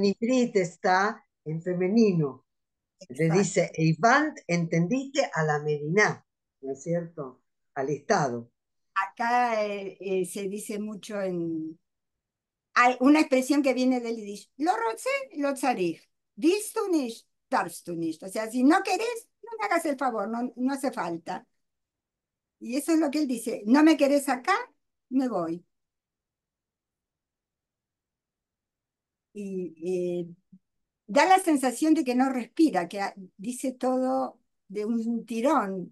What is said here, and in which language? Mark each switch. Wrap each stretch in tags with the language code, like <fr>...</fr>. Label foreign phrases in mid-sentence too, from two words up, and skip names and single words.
<es>en Ivrit está en femenino. Le exacto. dice, Eivant, ¿entendiste? A la Medina, ¿no es cierto? Al Estado. Acá se dice mucho en... Hay una expresión que viene del Yiddish.</es> <he>לא רוצה, לא צריך.</he> <de>Willst du nicht, darfst du nicht.</de> <es>O sea, si no querés, no me hagas el favor, no, no hace falta. Y eso es lo que él dice. No me querés acá, me voy. Y da la sensación de que no respira, que dice todo de un tirón.</es>